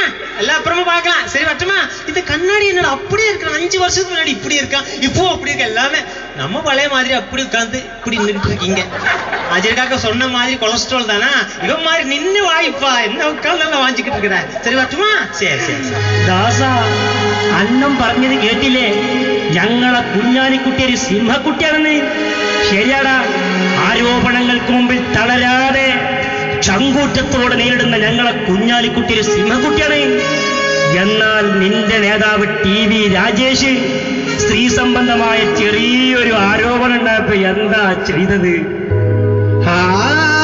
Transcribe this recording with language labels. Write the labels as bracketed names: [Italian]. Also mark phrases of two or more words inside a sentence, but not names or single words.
[Tamil] எல்லாம் அப்புறமா பார்க்கலாம். சரி வரட்டுமா? இந்த கண்ணாடி என்னோட அப்படியே இருக்கான், 5 வருஷத்துக்கு முன்னாடி இப்படி இருக்கான், இப்போ அப்படி இருக்க. எல்லாமே நம்ம பழைய மாதிரி அப்படி உட்காந்து இப்படி நின்றுட்டு இருக்கீங்க. அஜய்காக்க சொன்ன மாதிரி கொலஸ்ட்ரால் தானா? இவன் மாதிரி நின்று வாய்ப்பா என்ன உட்காந்து நல்லா வாங்கிக்கிட்டு இருக்கிற. சரி வரட்டுமா? சரி. [Malayalam] ദാസാ, അന്നം പറഞ്ഞത് കേട്ടില്ലേ? ഞങ്ങളെ കുഞ്ഞാലിക്കുട്ടി ഒരു സിംഹക്കുട്ടിയാണെന്ന്. ശരിയാടാ, ആരോപണങ്ങൾക്ക് മുമ്പിൽ തളരാതെ ചങ്കൂറ്റത്തോടെ നേരിടുന്ന ഞങ്ങളെ കുഞ്ഞാലിക്കുട്ടി ഒരു സിംഹക്കുട്ടിയാണ്. എന്നാൽ നിന്റെ നേതാവ് TV രാജേഷ് സ്ത്രീ സംബന്ധമായ ചെറിയൊരു ആരോപണം ഉണ്ടായപ്പോ എന്താ ചെയ്തത്?